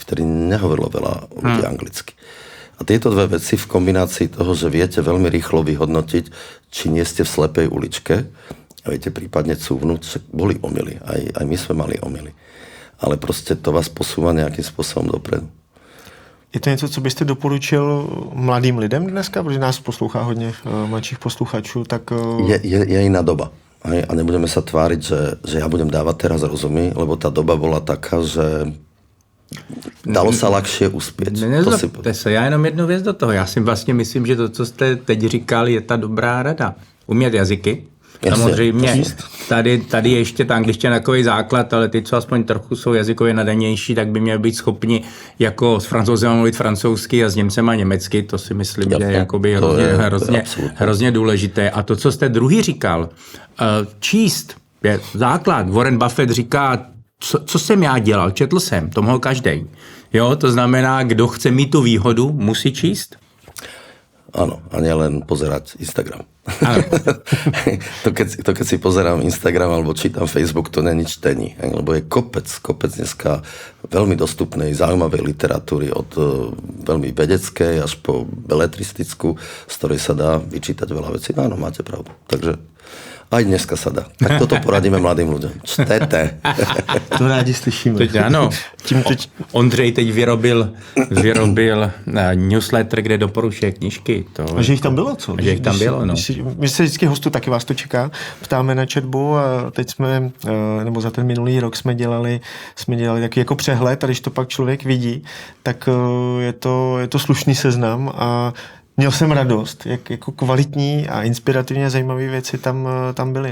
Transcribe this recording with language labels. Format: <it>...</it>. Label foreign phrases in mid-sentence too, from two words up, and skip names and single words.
<sk>Vtedy nehovorilo veľa ľudí anglicky. A tieto dve veci v kombinácii toho, že viete veľmi rýchlo vyhodnotiť, či nie ste v slepej uličke a viete prípadne cúvnuť, že boli omyly. Aj my sme mali omyly. Ale proste to vás posúva nejakým spôsobom dopredu.</sk> <cs>Je to něco, co byste doporučil mladým lidem dneska? Protože nás poslouchá hodně mladších posluchačů, tak...</cs> <sk>Je iná doba. A nebudeme sa tváriť, že ja budem dávať teraz rozumy, lebo tá doba bola taká, že dalo sa ľahšie uspieť.</sk> <cs>Nezlobte se, já jenom jednu věc do toho. Já si vlastně myslím, že to, co jste teď říkal, je ta dobrá rada. Umět jazyky. Samozřejmě, tady je ještě ta angličtina takový základ, ale ty, co aspoň trochu jsou jazykově nadanější, tak by měli být schopni jako s Francouzem mluvit francouzsky a s Němcema německy. To si myslím, že je jakoby hrozně důležité. A to, co jste druhý říkal, číst je základ. Warren Buffett říká, co jsem já dělal, četl jsem, to mohl každej. Jo, to znamená, kdo chce mít tu výhodu, musí číst.</cs> <sk>Áno, a nielen pozerať Instagram. to keď si pozerám Instagram alebo čítam Facebook, to</sk> <cs>není čtení,</cs> <sk>lebo je kopec dneska veľmi dostupnej, zaujímavej literatúry od veľmi vedeckej až po beletristickú, z ktorej sa dá vyčítať veľa vecí. No áno, máte pravdu. Takže aj dneska sa dá. Tak toto poradíme mladým ľuďom.</sk> <cs>Čtete. To rádi slyšíme. Teď ano. Ondřej teď vyrobil newsletter, kde doporučuje knížky. A že jich tam bylo, co? Že jich tam bylo, no. My se vždycky hostu, taky vás to čeká, ptáme na chatbu a teď jsme, nebo za ten minulý rok jsme dělali takový jako přehled a když to pak člověk vidí, tak je to slušný seznam a měl jsem radost, jak jako kvalitní a inspirativně zajímavé věci tam byly.</cs>